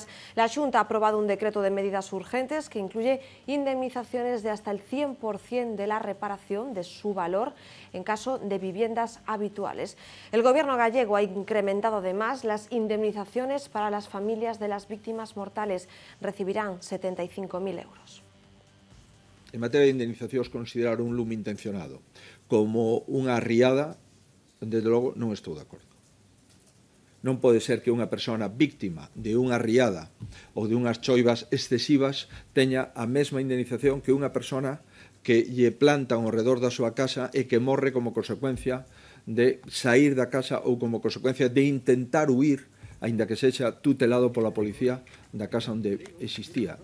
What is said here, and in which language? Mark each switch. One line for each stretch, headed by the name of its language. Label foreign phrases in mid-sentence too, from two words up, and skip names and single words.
Spanish: La Xunta ha aprobado un decreto de medidas urgentes que incluye indemnizaciones de hasta el 100% de la reparación de su valor en caso de viviendas habituales. El Gobierno gallego ha incrementado además las indemnizaciones para las familias de las víctimas mortales. Recibirán 75.000 euros.
Galician: En materia de indemnizacións, considerar un lume intencionado como unha riada, desde logo non estou de acordo. Non pode ser que unha persona víctima de unha riada ou de unhas choivas excesivas teña a mesma indemnización que unha persona que lle plantan ao redor da súa casa e que morre como consecuencia de sair da casa ou como consecuencia de intentar huir, aínda que sexa tutelado pola policía da casa onde existía.